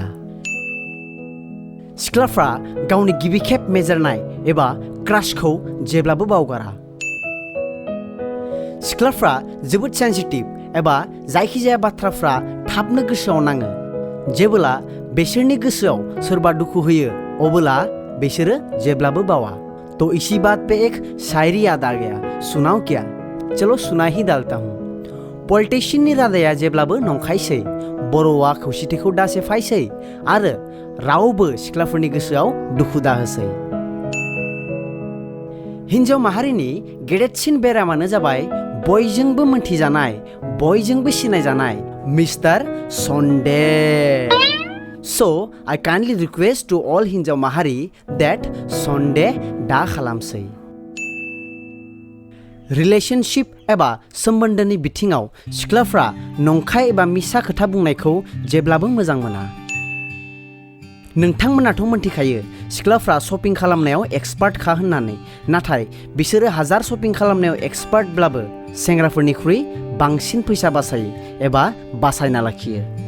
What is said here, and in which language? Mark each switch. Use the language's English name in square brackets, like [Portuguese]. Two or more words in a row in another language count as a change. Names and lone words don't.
[Bodo] सिख्लाफ्रा गावनि गिबि खेब मेजेरनाय एबा क्राशखौ जेब्लाबो बावगारा। सिख्लाफ्रा जोबोद सेन्सिटिभ एबा जायखिजाया बाथ्राफ्रा थाबनो गोसोआव नाङो। जेब्ला बिसोरनि गोसोआव सोरबा दुखु होयो अब्ला बिसोरो जेब्लाबो बावा। [Hindi] तो इसी बात पे एक शायरी याद आ गया, सुनाओ क्या? चलो सुना ही डालता हूँ। [Bodo] पलिटिशियननि रादाया जेब्लाबो नंखायसै, बर'आ खौसेथिखौ दासेफायसै आरो रावबो सिख्लाफोरनि गोसोआव दुखु दाहोसै। हिन्जाव माहारिनि गेदेरसिन बेरामानो जाबाय बयजोंबो मोनथिजानाय, बयजोंबो सिनायजानाय मिस्टार सन्देह। [English] I kindly request to all [Bodo] हिन्जाव माहारि [English] that [Bodo] सन्देह दा खालामसै। रिलेशनशिप एबा सोमोन्दोनि बिथिङाव सिख्लाफ्रा नंखाय एबा मिसा खोथा बुंनायखौ जेब्लाबो मोजां मोना। नोंथांमोनाथ' मोनथिखायो सिख्लाफ्रा शपिं खालामनायाव एक्सपार्टखा होननानै, नाथाय बिसोरो हाजार शपिं खालामनायाव एक्सपार्टब्लाबो सेंग्राफोरनिख्रुइ बांसिन फैसा बासायो एबा बासायना लाखियो।